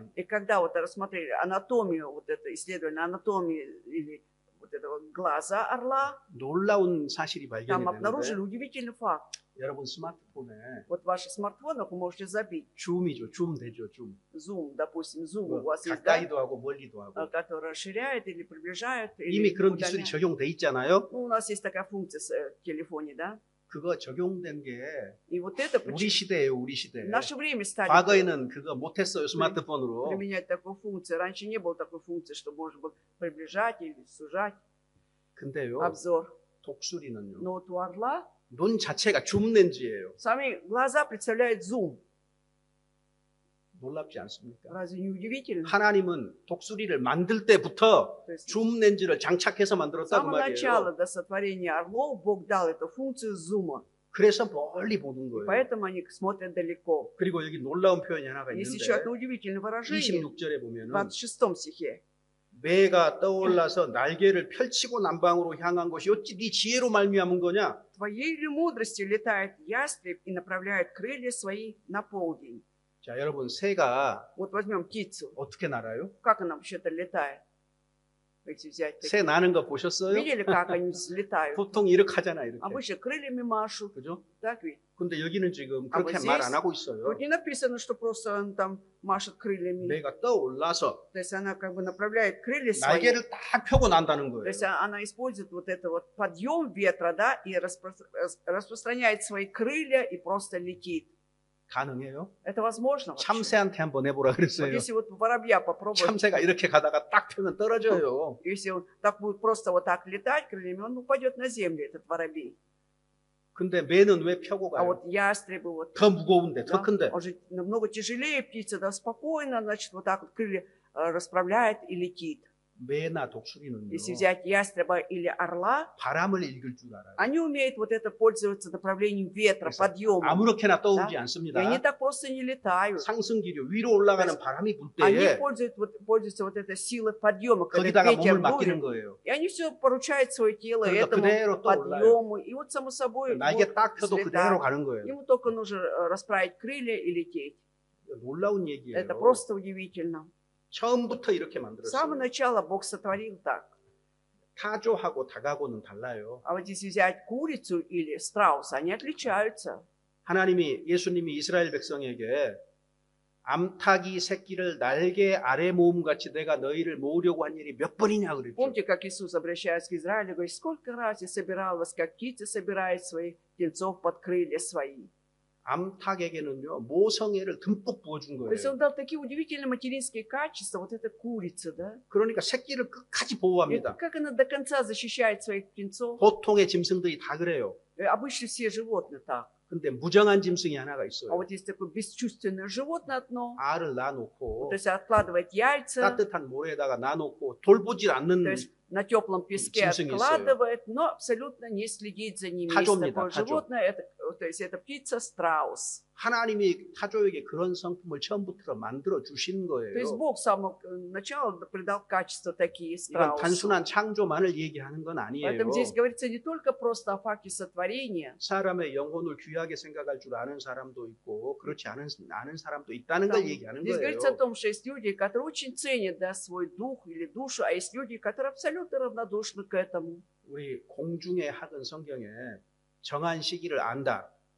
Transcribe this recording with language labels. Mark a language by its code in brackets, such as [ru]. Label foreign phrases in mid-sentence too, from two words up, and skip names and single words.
[ru] И когда вот рассмотрели анатомию, вот это исследование анатомии или вот этого глаза орла, [ko] 놀라운 사실이 발견이 [ru] там обнаружили [ko] 되는데 [ru] удивительный факт. [ko] 여러분 스마트폰에 [ru] Вот в ваших смартфонах вы можете забить [ko] 줌이죠. 줌 되죠. 줌. [ru] зум, допустим, зум у [ko] 뭐 [ru] вас есть, да, [ko] 가까이도 하고 멀리도 하고. [ru] который расширяет или приближает, [ko] 이미 [ru] или [ko] 그런 기술이 [ru] удаляет. [ko] 적용돼 있잖아요. [ru] Ну, у нас есть такая функция в телефоне, да? [ko] 그거 적용된 게 [ru] И вот это [ko] 우리 시대예요. 우리 시대. [ru] в наше время стали [ko] 과거에는 그거 못했어요. 스마트폰으로. [ru] применять такую функцию. Раньше не было такой функции, что можно было приближать или сужать [ko] 근데요. [ru] обзор. [ko] 독수리는요. [ru] Но вот у орла [ko] 눈 자체가 줌 렌즈예요. [ru] сами глаза представляют зум. [ko] 놀랍지 않습니까? [ru] Разве не удивительно? [ko] 하나님은 독수리를 만들 때부터 [ru] То есть [ko] 줌 렌즈를 장착해서 [ru] с [ko] 만들었다고 [ru] самого начала [ko] 말이에요. [ru] до сотворения орлов Бог дал эту функцию зума. [ko] 그래서 멀리 보는 [ru] И [ko] 거예요. [ru] поэтому они смотрят далеко. [ko] 그리고 여기 놀라운 표현이 하나가 [ru] Есть [ko] 있는데 [ru] еще одно удивительное выражение [ko] 26절에 [ru] в [ko] 보면은 [ru] 26 стихе. [ko] 매가 떠올라서 날개를 펼치고 남방으로 향한 것이 어찌 네 지혜로 말미암은 거냐? [ru] Твоей ли мудростью летает ястреб и направляет крылья свои на полдень? [ko] 자, 여러분 새가 [ru] Вот возьмем птицу. [ko] 어떻게 날아요? [ru] Как она вообще-то летает? Если взять [ko] 새 [ru] такие. [ko] 나는 거 보셨어요? [ru] Видели, как они взлетают? [ko] 보통 이렇게 하잖아, 이렇게. [ru] Обычно крыльями машут. [ko] 그죠? [ru] Так ведь? [ko] 근데 여기는 지금 [ru] А [ko] 그렇게 [ru] вот [ko] 말 [ru] здесь [ko] 안 하고 있어요. [ru] Вот не написано, что просто он там машет крыльями. [ko] 매가 떠올라서 [ru] То есть она как бы направляет крылья свои. [ko] 날개를 딱 펴고 난다는 [ru] То [ko] 거예요. [ru] есть она использует вот это вот подъем ветра, да, и распространяет свои крылья и просто летит. [ko] 가능해요? [ru] Это возможно вообще? [ko] 참새한테 한번 해보라 [ru] Вот [ko] 그랬어요. [ru] если вот воробья попробовать, [ko] 참새가 이렇게 가다가 딱 펴면 떨어져요. [ru] если он так будет просто вот так летать крыльями, он упадет на землю, этот воробей. [ko] 근데 매는 왜 펴고 [ru] А [ko] 가요? [ru] вот ястребы, вот, [ko] 더 무거운데, 더 [ru] да, [ko] 큰데. [ru] он же намного тяжелее птица, да, спокойно, значит, вот так вот крылья расправляет и летит. [ko] 매나 독수리는요. [ru] Если взять ястреба или орла, [ko] 바람을 읽을 줄 알아요. [ru] они умеют вот это пользоваться направлением ветра, [ko] 그래서 [ru] подъемом. [ko] 아무렇게나 떠오르지 [ru] И [ko] 않습니다. [ru] они так просто не летают. [ko] 상승기류 위로 올라가는 바람이 불 [ru] Они [ko] 때에 [ru] пользуются вот этой силой подъема, когда [ko] 거기다가 [ru] ветер [ko] 몸을 맡기는 [ru] дует. [ko] 거예요. [ru] И они все поручают свое тело [ko] 그러니까 [ru] этому [ko] 그대로 떠올라요. [ru] подъему. И вот само собой [ko] 날개 딱 펴도 [ru] взлетает. [ko] 그대로 가는 거예요. [ru] Ему только нужно расправить крылья и лететь. [ko] 놀라운 얘기예요. [ru] Это просто удивительно. [ko] 처음부터 이렇게 [ru] С самого [ko] 만들었어요. [ru] начала Бог сотворил так. [ko] 타조하고 닭하고는 달라요. [ru] А вот если взять курицу или страуса, они отличаются. [ko] 예수님이 이스라엘 백성에게 암탉이 새끼를 날개 아래 모음같이 내가 너희를 모으려고 한 일이 몇 번이냐 그랬죠. [ru] Помните, как Иисус, обращаясь к Израилю, говорит, сколько раз я собирал вас, как птица собирает своих птенцов под крылья свои. [ko] 암탉에게는요 모성애를 듬뿍 부어준 [ru] То есть [ko] 거예요. [ru] он дал такие удивительные материнские качества, вот эта курица, да? [ko] 그러니까 새끼를 끝까지 [ru] И [ko] 보호합니다. [ru] как она до конца защищает своих птенцов. [ko] 보통의 짐승들이 다 그래요. [ru] Обычно все животные так. [ko] 근데 무정한 짐승이 하나가 [ru] А [ko] 있어요. [ru] вот есть такое бесчувственное животное одно, [ko] 알을 [ru] то [ko] 낳아놓고 [ru] есть откладывает яйца, [ko] 따뜻한 모래에다가 놔놓고 돌보질 않는 [ru] то есть на теплом песке [ko] 짐승이 [ru] откладывает, но абсолютно не следит за ними. Есть [ko] 타조입니다, [ru] такое [ko] 타조. [ru] животное, то есть это птица страус. [ko] 하나님이 타조에게 그런 성품을 처음부터 만들어 주신 [ru] То есть [ko] 거예요. [ru] Бог с самого начала придал качества такие [ko] 이건 [ru] страусу. [ko] 단순한 창조만을 얘기하는 건 아니에요. [ru] Поэтому здесь говорится не только просто о факте сотворения. [ko] 사람의 영혼을 귀하게 생각할 줄 아는 사람도 있고 그렇지 않은 사람도 있다는 [ru] Там, [ko] 걸 얘기하는 [ru] здесь говорится о [ko] 거예요. [ru] том, что есть люди, которые очень ценят, да, свой дух или душу, а есть люди, которые абсолютно равнодушны к этому. [ko] 우리 공중의 학은 성경에 정한 시기를 안다.